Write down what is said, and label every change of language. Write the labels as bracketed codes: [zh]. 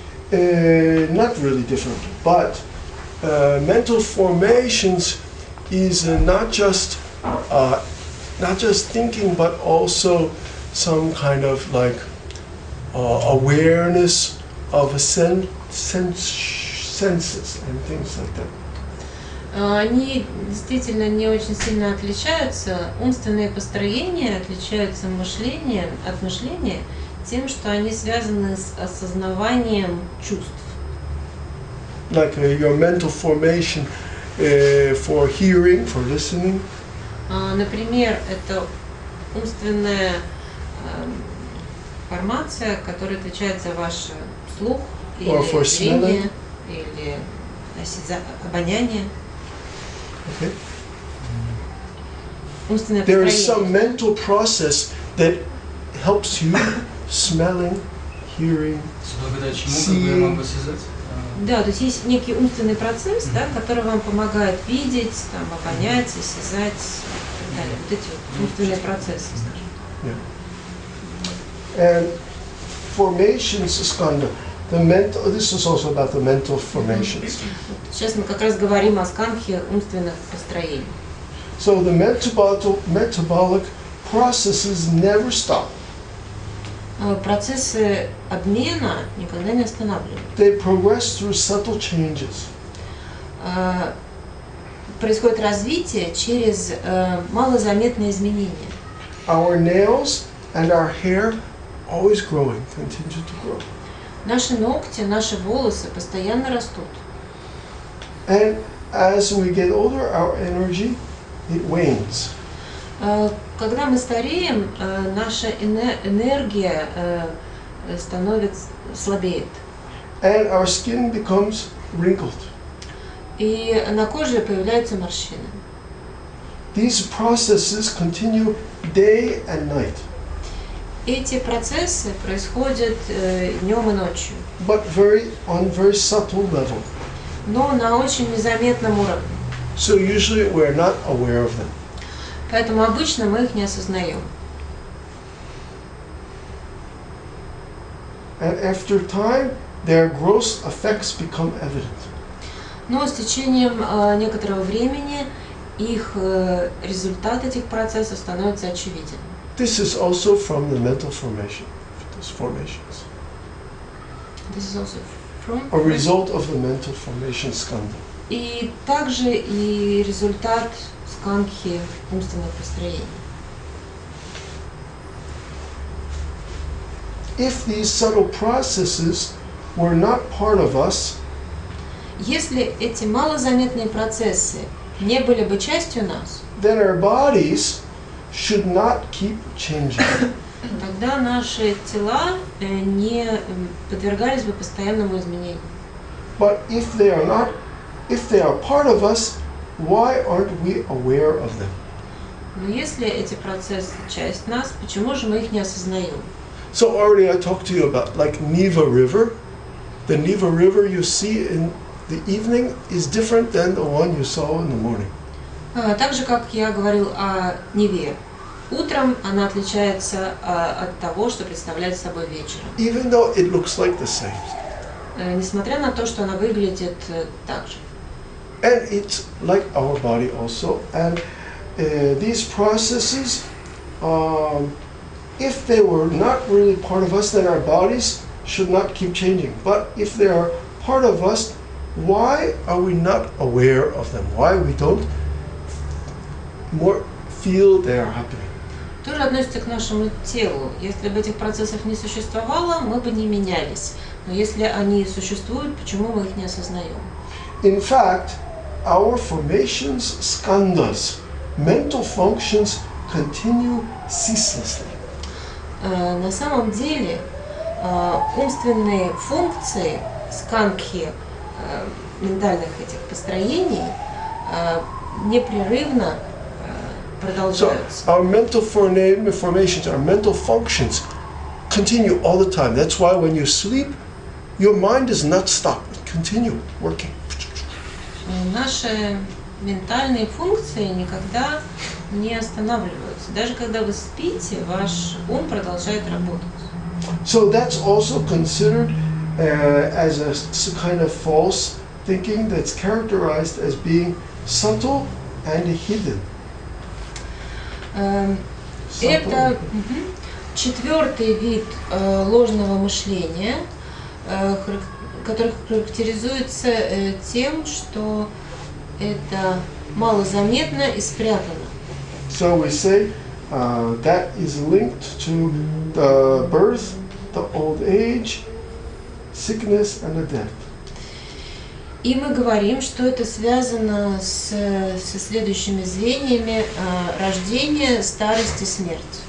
[en] Not really different, but mental formations is not just thinking, but also some kind of like awareness of senses and things like that. [ru] Они действительно не очень сильно отличаются. Умственные построения отличаются от мышления тем, что они связаны с осознаванием чувств. [en] Like your mental formation for hearing, for listening. [ru] Например, это умственная формация, которая отвечает за ваш слух или зрение, или обоняние. [en] Okay. [ru] Умственное [en] There is some mental process that helps you smelling, hearing, [ru] Благодаря чему как бы я могу осязать? Да, то есть есть некий умственный процесс, да, который вам помогает видеть, там, обонять, осязать и так далее. Вот эти вот умственные процессы, скажем. [en] And formations, skandha. This is also about the mental formations. [ru] Сейчас мы как раз говорим о скандхе умственных построений. [en] So the metabolic processes never stop. [ru] Процессы обмена никогда не останавливаются. [en] They progress through subtle changes. [ru] Происходит развитие через малозаметные изменения. [en] Our nails and our hair always growing, continue to grow. [ru] Наши ногти, наши волосы постоянно растут. [en] And as we get older, our energy, it wanes. [ru] Когда мы стареем, наша энергия становится слабеет. [en] And our skin becomes wrinkled. [ru] И на коже появляются морщины. [en] These processes continue day and night. [ru] Эти процессы происходят днем и ночью, [en] But on very subtle level. [ru] но на очень незаметном уровне. [en] So usually we're not aware of them. [ru] Поэтому обычно мы их не осознаем. [en] And after time, their gross effects become evident. [ru] Но с течением некоторого времени их результат этих процессов становится очевиден. [en] This is also from the mental formation. Those formations. This is also from A result of the mental formation skandha. [ru] И также и результат скандхи умственных построений. [en] If these subtle processes were not part of us, [ru] Если эти малозаметные процессы не были бы частью нас, [en] then our bodies should not keep changing. [ru] тогда наши тела не подвергались бы постоянному изменению. [en] But if they are part of us, why aren't we aware of them? [ru] Но если эти процессы часть нас, почему же мы их не осознаем? [en] So already I talked to you about like Neva River. The Neva River you see in the evening is different than the one you saw in the morning. [ru] Так же, как я говорил о Неве. Утром она отличается от того, что представляет собой вечером. [en] Even though it looks like the same. [ru] Несмотря на то, что она выглядит так же. [en] And it's like our body also. And these processes, if they were not really part of us, then our bodies should not keep changing. But if they are part of us, why are we not aware of them? Why we don't more feel they are happening? [ru] Тоже относится к нашему телу. Если бы этих процессов не существовало, мы бы не менялись. Но если они существуют, почему мы их не осознаем? [en] In fact, our formations, skandhas, mental functions continue ceaselessly. [ru] На самом деле умственные функции скандхи, ментальных этих построений, непрерывно продолжаются. [en] So our mental formations, our mental functions continue all the time. That's why when you sleep, your mind does not stop. It continue working. [ru] Наши ментальные функции никогда не останавливаются. Даже когда вы спите, ваш ум продолжает работать. [en] So that's also considered as a kind of false thinking that's characterized as being subtle and hidden. [ru] Это четвертый вид ложного мышления, который характеризуется тем, что это малозаметно и спрятано. [en] So we say that is linked to the birth, the old age, sickness and the death. [ru] И мы говорим, что это связано со следующими звеньями: рождение, старость и смерть.